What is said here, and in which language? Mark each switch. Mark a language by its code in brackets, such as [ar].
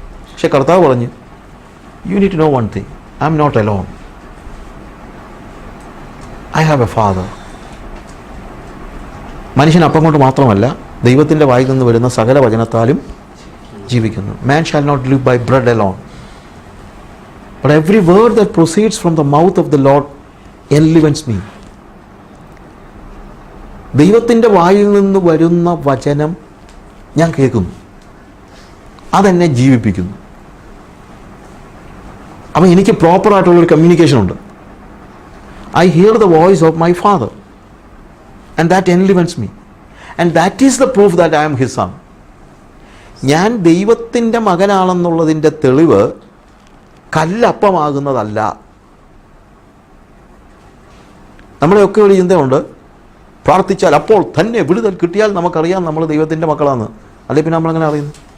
[ml] പക്ഷെ കർത്താവ് പറഞ്ഞു, [en] You need to know one thing, I am not alone, I have a father. [ml] മനുഷ്യൻ അപ്പം കൊണ്ട് മാത്രമല്ല, ദൈവത്തിൻ്റെ വായിൽ നിന്ന് വരുന്ന സകല വചനത്താലും ജീവിക്കുന്നു. [en] Man shall not live by bread alone, but every word that proceeds from the mouth of the Lord enlivens me. [ml] ദൈവത്തിൻ്റെ വായിൽ നിന്ന് വരുന്ന വചനം ഞാൻ കേൾക്കുന്നു, അതെന്നെ ജീവിപ്പിക്കുന്നു. അപ്പം എനിക്ക് പ്രോപ്പറായിട്ടുള്ളൊരു കമ്മ്യൂണിക്കേഷൻ ഉണ്ട്. [en] I hear the voice of my father and that enlivens me, and that is the proof that I am his son. [ml] ഞാൻ ദൈവത്തിൻ്റെ മകനാണെന്നുള്ളതിൻ്റെ തെളിവ് കല്ലപ്പമാകുന്നതല്ല. നമ്മുടെയൊക്കെ ഒരു ചിന്തയുണ്ട്, പ്രാർത്ഥിച്ചാൽ അപ്പോൾ തന്നെ വിടുതൽ കിട്ടിയാൽ നമുക്കറിയാം നമ്മൾ ദൈവത്തിൻ്റെ മക്കളാണ്. അല്ലെങ്കിൽ പിന്നെ നമ്മളെങ്ങനെ അറിയുന്നു?